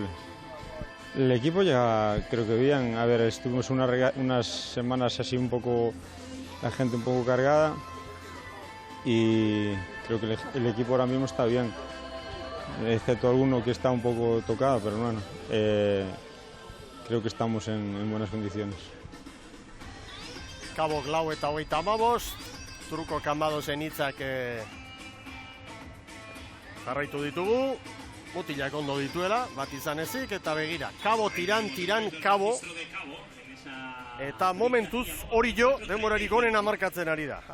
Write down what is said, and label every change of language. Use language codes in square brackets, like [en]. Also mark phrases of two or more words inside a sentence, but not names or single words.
[es] El equipo ya creo que bien, a ver, estuvimos unas semanas así un poco, la gente un poco cargada y creo que el equipo ahora mismo está bien, excepto alguno que está un poco tocado, pero bueno, creo que estamos en buenas condiciones. [eu] Kabo 4:35, Truko Cambadosen hitzak jarraitu ditugu, mutilak ondo dituela, bat izan ezik, eta begira, Kabo, Tiran, Kabo, eta momentuz hori jo, denborarik onena markatzen ari da.